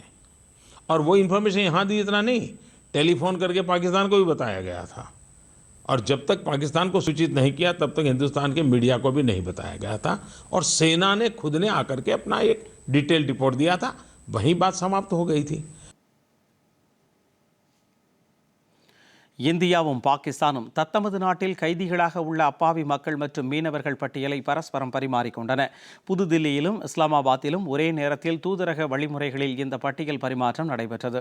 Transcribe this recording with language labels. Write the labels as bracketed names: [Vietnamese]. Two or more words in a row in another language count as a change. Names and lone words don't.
[Hindi] और वो इंफॉर्मेशन यहाँ दी इतना नहीं, टेलीफोन करके पाकिस्तान को भी बताया गया था। और जब तक पाकिस्तान को सूचित नहीं किया तब तक हिंदुस्तान के मीडिया को भी नहीं बताया गया था। और सेना ने खुद ने आकर के अपना एक [English] detail report [Hindi] दिया था, वहीं बात समाप्त हो गई थी। [Tamil] இந்தியாவும் பாகிஸ்தானும் தத்தமது நாட்டில் கைதிகளாக உள்ள அப்பாவி மக்கள் மற்றும் மீனவர்கள் பட்டியலை பரஸ்பரம் பரிமாறிக்கொண்டன. புதுதில்லியிலும் இஸ்லாமாபாத்திலும் ஒரே நேரத்தில் தூதரக வழிமுறைகளில் இந்த பட்டியல் பரிமாற்றம் நடைபெற்றது.